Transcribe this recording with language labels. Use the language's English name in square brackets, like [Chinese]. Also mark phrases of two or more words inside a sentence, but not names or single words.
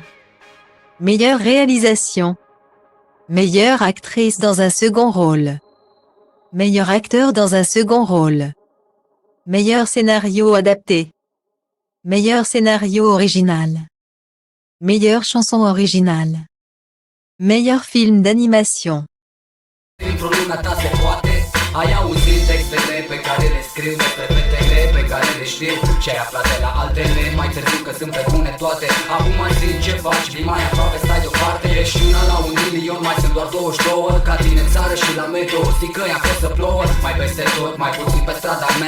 [French] Meilleure réalisation. Meilleure actrice dans un second rôle. Meilleur acteur dans un second rôle. Meilleur scénario adapté. Meilleur scénario original. Meilleure chanson originale. Meilleur film d'animation. [Romanian] Ai auzit textele pe care le scriu despre fetele pe care le știu și ai aflat de la altele mai târziu că sunt pe bune toate. Acum zi ce faci, vii mai aproape, stai deoparte. Ești una la 1 milion, mai sunt doar 22. Ca tine în țară și la metro, știi că i-a fost să plouă. Mai peste tot, mai puțin pe strada mea.